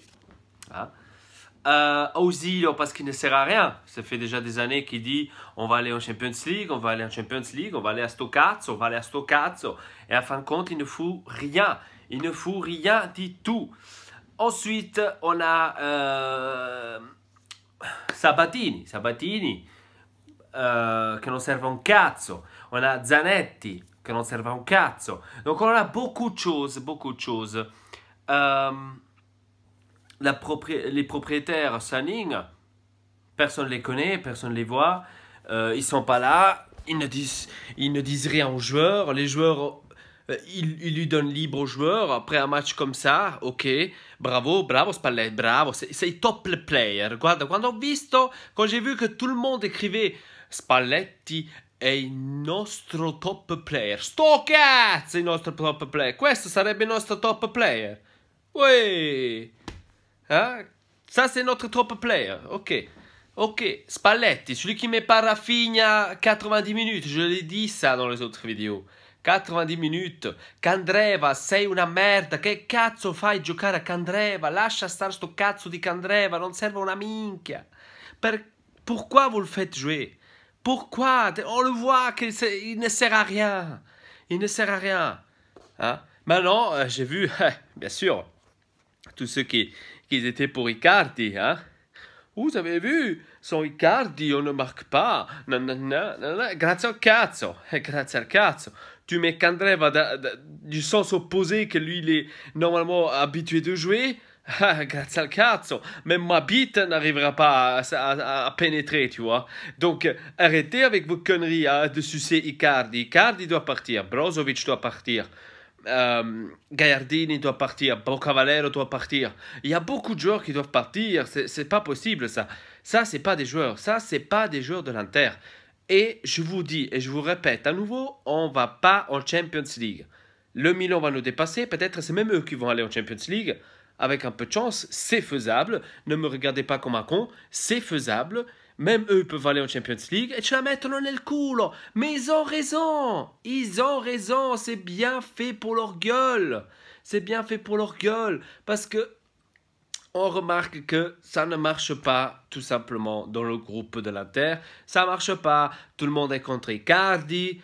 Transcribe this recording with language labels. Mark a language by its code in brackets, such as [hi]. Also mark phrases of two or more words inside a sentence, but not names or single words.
[fr] Hein. Ausilio parce qu'il ne sert à rien. Ça fait déjà des années qu'il dit on va aller en Champions League, on va aller en Champions League, on va aller à [it] Sto cazzo, [fr] on va aller à [it] Sto cazzo. [fr] Et à fin de compte, il ne fout rien. Il ne fout rien du tout. Ensuite, on a Sabatini [it] che non serve un cazzo. [fr] On a Zanetti [it] che non serve un cazzo. [fr] Donc on a beaucoup de choses, beaucoup de choses. Les propriétaires Sanning, personne ne les connaît, personne ne les voit. Ils sont pas là. Ils ne disent rien aux joueurs. Les joueurs, ils lui donnent libre aux joueurs. Après un match comme ça, [it] ok, bravo, bravo Spalletti, bravo, sei top player. Guarda, [fr] quand j'ai vu que tout le monde écrivait [it] Spalletti è il nostro top player. Sto cazzo il nostro top player. Questo sarebbe il nostro top player. Uè. [fr] Hein? Ça, c'est notre top player. Ok. Ok. Spalletti, celui qui met pas Rafinha 90 minutes. Je l'ai dit ça dans les autres vidéos. 90 minutes. [it] Candreva, sei una merda. Che cazzo fai giocare a Candreva? Lascia stare sto cazzo di Candreva. Non serve una minchia. [fr] Pourquoi vous le faites jouer? Pourquoi? On le voit qu'il ne sert à rien. Il ne sert à rien. Hein? Maintenant, j'ai vu, bien sûr, tous ceux qui étaient pour Icardi. Hein? Vous avez vu, sans Icardi, on ne marque pas. [it] Grazie al cazzo. Grazie al cazzo. [fr] Tu mets Candreva du sens opposé que lui, il est normalement habitué de jouer. [it] Grazie al cazzo. [fr] Même ma bite n'arrivera pas à pénétrer, tu vois. Donc, arrêtez avec vos conneries de sucer Icardi. Icardi doit partir. Brozovic doit partir. Gagliardini doit partir, Bocavalero doit partir. Il y a beaucoup de joueurs qui doivent partir. C'est pas possible ça. Ça c'est pas des joueurs. Ça c'est pas des joueurs de l'Inter. Et je vous dis et je vous répète à nouveau, on va pas en Champions League. Le Milan va nous dépasser. Peut-être c'est même eux qui vont aller en Champions League. Avec un peu de chance, c'est faisable. Ne me regardez pas comme un con. C'est faisable. Même eux peuvent aller en Champions League et [it] ce la mettono nel culo. [fr] Mais ils ont raison. Ils ont raison. C'est bien fait pour leur gueule. C'est bien fait pour leur gueule. Parce que on remarque que ça ne marche pas tout simplement dans le groupe de l'Inter. Ça ne marche pas. Tout le monde est contre Icardi.